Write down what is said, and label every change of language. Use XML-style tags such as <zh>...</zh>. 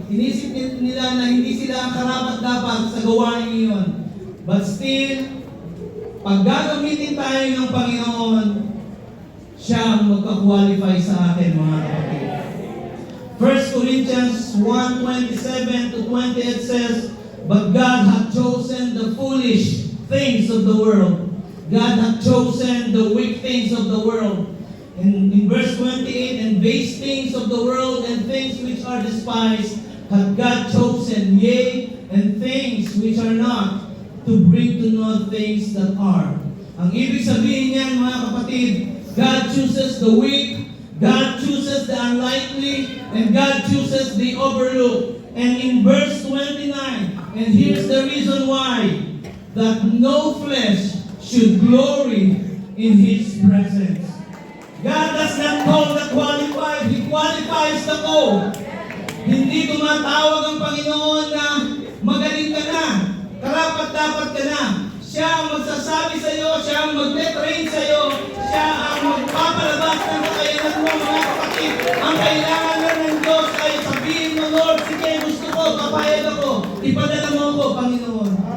<tl>Inisip nila na hindi sila karapat-dapat sa gawain iyon.</tl> <en>But still,</en> <tl>pag gagamitin tayo ng Panginoon, siya ang magka-qualify sa atin, mga kapatid.</tl> <en>1 Corinthians 1:27-28 says, but God hath chosen the foolish things of the world. God hath chosen the weak things of the world. And in verse 28, and base things of the world and things which are despised hath God chosen, yea, and things which are not, to bring to naught things that are.</en> <tl>Ang ibig sabihin niyan, mga kapatid,</tl> <en>God chooses the weak, God chooses the unlikely, and God chooses the overlooked. And in verse 29, and here's the reason why, that no flesh should glory in His presence. God does not call the qualified, He qualifies the called.</en> <tl>Hindi tumatawag ang Panginoon na magaling ka na, karapat-dapat ka na. Siya ang magsasabi sa iyo, siya ang mag-train sa iyo, siya ang magpapalabas ng kakayanan mo, mga kapatid. Ang kailangan na ng Diyos ay sabihin mo, Lord, sige, gusto ko, papayag ako, ipadala mo ako, Panginoon.</tl>